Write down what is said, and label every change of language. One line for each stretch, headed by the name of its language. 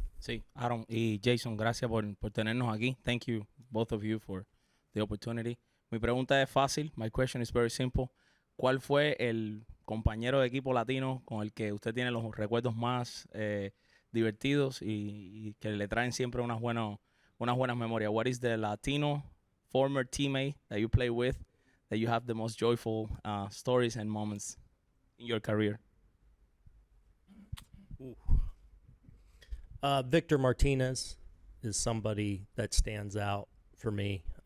Spanish: Sí, Aaron y Jason, gracias por tenernos aquí.
English: Thank you, both of you, for the opportunity.
Spanish: Mi pregunta es fácil.
English: My question is very simple.
Spanish: ¿Cuál fue el compañero de equipo latino con el que usted tiene los recuerdos más divertidos y que le traen siempre unas buenas memorias?
English: What is the Latino former teammate that you play with that you have the most joyful stories and moments in your career? Victor Martinez is somebody that stands out for me.